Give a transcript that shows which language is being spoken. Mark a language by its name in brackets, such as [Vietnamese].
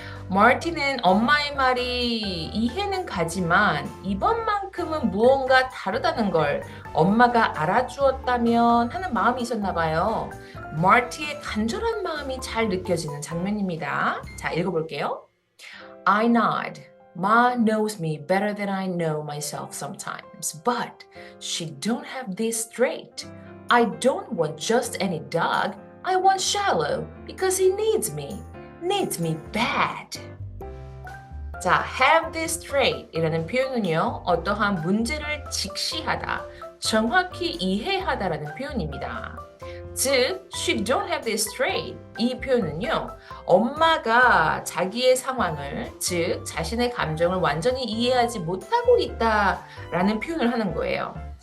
[Korean] 마틴은 엄마의 말이 이해는 가지만 이번만큼은 무언가 다르다는 걸 엄마가 알아주었다면 하는 마음이 있었나 봐요. 마틴의 간절한 마음이 잘 느껴지는 장면입니다. 자, 읽어볼게요. [English] I nod. Ma knows me better than I know myself sometimes, but she don't have this straight. I don't want just any dog. I want Shallow because he needs me bad. [Korean] 자, [English] have this straight [Korean] 이라는 표현은요, 어떠한 문제를 직시하다, 정확히 이해하다라는 표현입니다. 즉, [English] she don't have this straight [Korean] 이 표현은요, 엄마가 자기의 상황을, 즉 자신의 감정을 완전히 이해하지 못하고 있다라는 표현을 하는 거예요.